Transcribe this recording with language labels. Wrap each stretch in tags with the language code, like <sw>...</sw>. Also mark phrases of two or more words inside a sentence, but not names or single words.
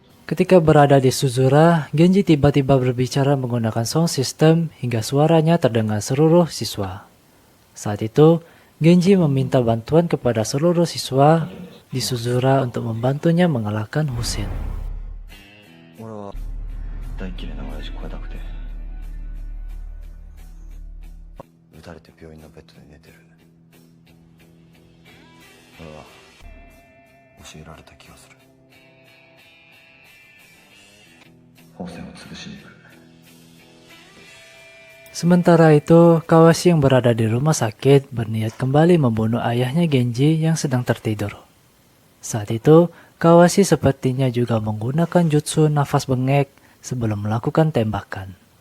<id>Ketika berada di Suzura, Genji tiba-tiba berbicara menggunakan</id> <en>sound system</en> <id>hingga suaranya terdengar seluruh siswa. Saat itu, Genji meminta bantuan kepada seluruh siswa di Suzura untuk membantunya mengalahkan Hussein.</id> <ja>俺は大っ嫌いな親父超えたくて撃たれて病院のベッドで寝てる俺は教えられた気がするホセを潰しに行く</ja> <id>Sementara itu, Kawashi yang berada di rumah sakit berniat kembali membunuh ayahnya Genji yang sedang tertidur. Saat itu, Kawashi sepertinya juga menggunakan jutsu nafas bengek sebelum melakukan tembakan.</id>